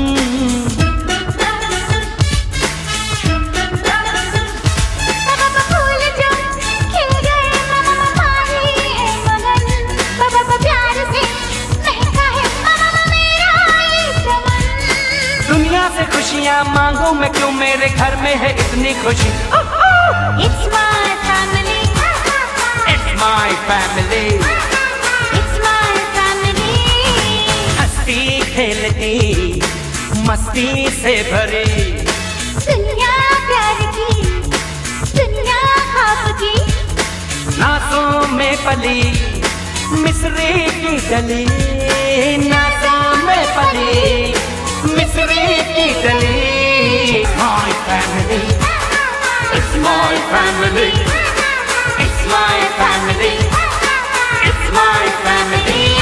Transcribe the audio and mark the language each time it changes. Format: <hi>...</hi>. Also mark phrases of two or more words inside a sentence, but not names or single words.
<hi>पापा फूल जो खिल गए, मामा माही है मगन, पापा प्यार से महका है मामा मेरा ये चमन. दुनिया से खुशियाँ मांगू मैं क्यों, मेरे घर में है इतनी खुशी.</hi> <en>It's my family, It's my family. it's my family.</en> <hi>हंसती खेलती मस्ती से भरी दुनिया प्यार की, दुनिया ख्वाब की, नाज़ों में पली मिस्री की डली, नाज़ों में पली मिस्री की डली.</hi> <en>It's my family, it's my family, it's my family, it's my family.</en>